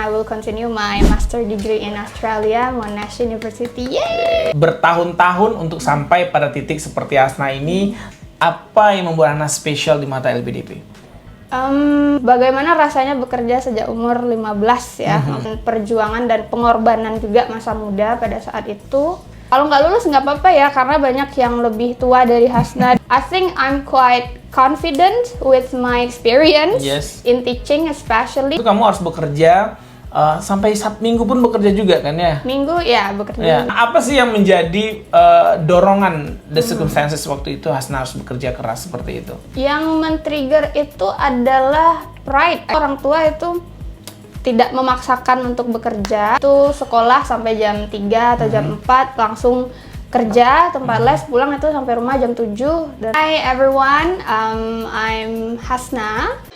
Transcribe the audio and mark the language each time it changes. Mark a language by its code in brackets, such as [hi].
[en] will continue my master degree in Australia, Monash University. Yay! [id] Bertahun-tahun untuk sampai pada titik seperti Hasna ini, apa yang membuat Hasna spesial di mata LPDP? Bagaimana rasanya bekerja sejak umur 15 ya, perjuangan dan pengorbanan juga masa muda pada saat itu. Kalau nggak lulus nggak apa-apa ya, karena banyak yang lebih tua dari Hasna. [en] I think I'm quite confident with my experience in teaching especially. [id] Itu kamu harus bekerja sampai Sabtu Minggu pun bekerja juga kan ya? Minggu ya bekerja. Ya. Apa sih yang menjadi dorongan [en] the circumstances [id] waktu itu Hasna harus bekerja keras seperti itu? Yang men-trigger itu adalah pride. Orang tua itu tidak memaksakan untuk bekerja. Itu sekolah sampai jam 3 atau jam 4 langsung kerja, tempat les, pulang itu sampai rumah jam 7. Dan [en] hi everyone, I'm Hasna.